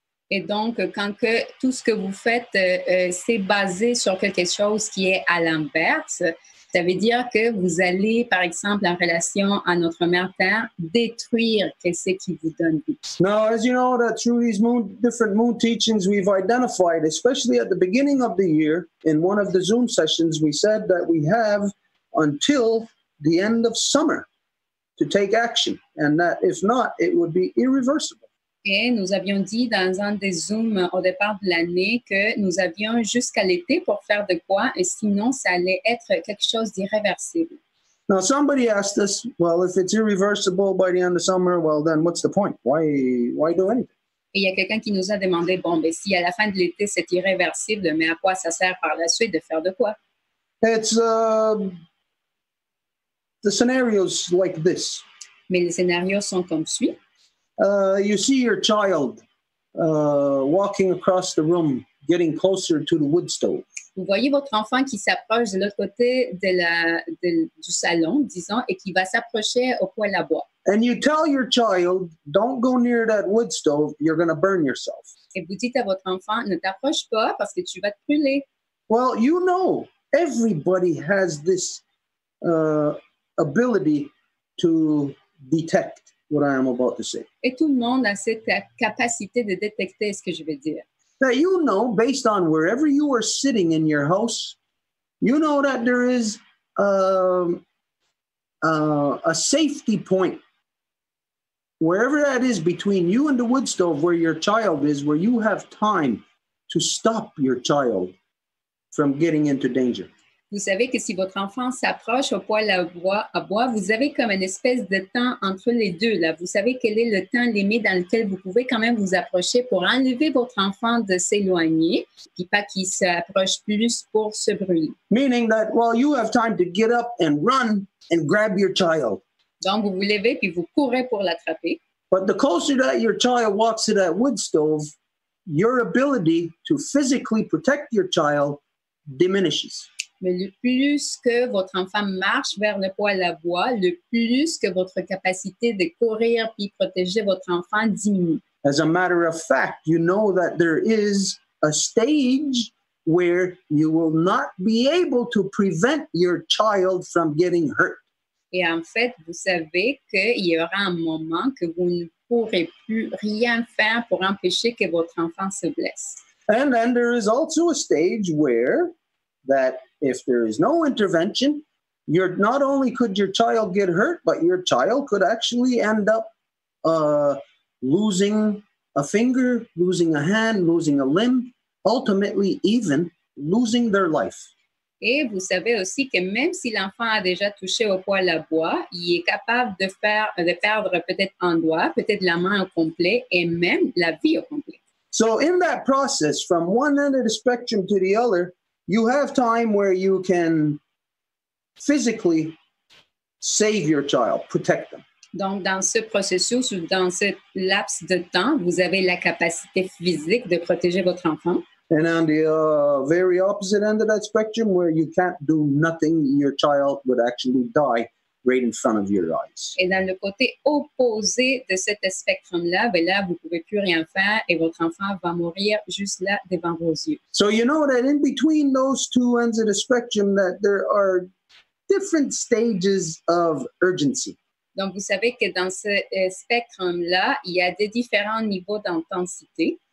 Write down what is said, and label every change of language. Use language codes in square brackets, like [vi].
[fr] Et donc, quand que tout ce que vous faites, c'est basé sur quelque chose qui est à l'inverse, ça veut dire que vous allez, par exemple, en relation à notre mère Terre, détruire ce qui vous donne vie. [en] Now, as you know, that through these different moon teachings, we've identified, especially at the beginning of the year, in one of the Zoom sessions, we said that we have until the end of summer to take action, and that if not, it would be irreversible. [fr] Et nous avions dit dans un des Zooms au départ de l'année que nous avions jusqu'à l'été pour faire de quoi, et sinon, ça allait être quelque chose d'irréversible. [en] Now, somebody asked us, well, if it's irreversible by the end of summer, well, then what's the point? Why do anything? [fr] Et il y a quelqu'un qui nous a demandé, bon, ben, si à la fin de l'été, c'est irréversible, mais à quoi ça sert par la suite de faire de quoi? [en] It's the scenarios like this. [fr] Mais les scénarios sont comme suit. [en] You see your child walking across the room, getting closer to the wood stove. [fr] Vous voyez votre enfant qui s'approche de l'autre côté du salon, disons, et qui va s'approcher au poêle à bois. [en] And you tell your child, don't go near that wood stove, you're going to burn yourself. [fr] Et vous dites à votre enfant, ne t'approche pas parce que tu vas te brûler. [en] Well, you know, everybody has this ability to detect what I am about to say. [fr] Et tout le monde a cette capacité de détecter ce que je vais dire. [en] That you know, based on wherever you are sitting in your house, you know that there is a safety point, wherever that is between you and the wood stove where your child is, where you have time to stop your child from getting into danger. [fr] Vous savez que si votre enfant s'approche au poêle à bois, vous avez comme une espèce de temps entre les deux. Là. Vous savez quel est le temps limite dans lequel vous pouvez quand même vous approcher pour enlever votre enfant de s'éloigner, puis pas qu'il s'approche plus pour se brûler. [en] Meaning that, well, you have time to get up and run and grab your child. [fr] Donc, vous vous levez puis vous courez pour l'attraper. [en] But the closer that your child walks to that wood stove, your ability to physically protect your child diminishes. [fr] Mais le plus que votre enfant marche vers le poêle à bois, le plus que votre capacité de courir puis protéger votre enfant diminue. [en] As a matter of fact, you know that there is a stage where you will not be able to prevent your child from getting hurt. [fr] Et en fait, vous savez qu'il y aura un moment que vous ne pourrez plus rien faire pour empêcher que votre enfant se blesse. [en] And then there is also a stage where that if there is no intervention, not only could your child get hurt, but your child could actually end up losing a finger, losing a hand, losing a limb, ultimately even losing their life. [fr] Et vous savez aussi que même si l'enfant a déjà touché au poêle à bois, il est capable de perdre peut-être un doigt, peut-être la main au complet et même la vie au complet. [en] So in that process, from one end of the spectrum to the other, you have time where you can physically save your child, protect them. [fr] Donc, dans ce processus ou dans ce laps de temps, vous avez la capacité physique de protéger votre enfant. [en] And on the very opposite end of that spectrum, where you can't do nothing, your child would actually die right in front of your eyes. [fr] Et dans le côté opposé de cet spectrum-là, ben là, vous ne pouvez plus rien faire et votre enfant va mourir juste là devant vos yeux. [en] So you know that in between those two ends of the spectrum that there are different stages of urgency. [fr] Donc, vous savez que dans ce spectrum-là, il y a des différents niveaux d'intensité.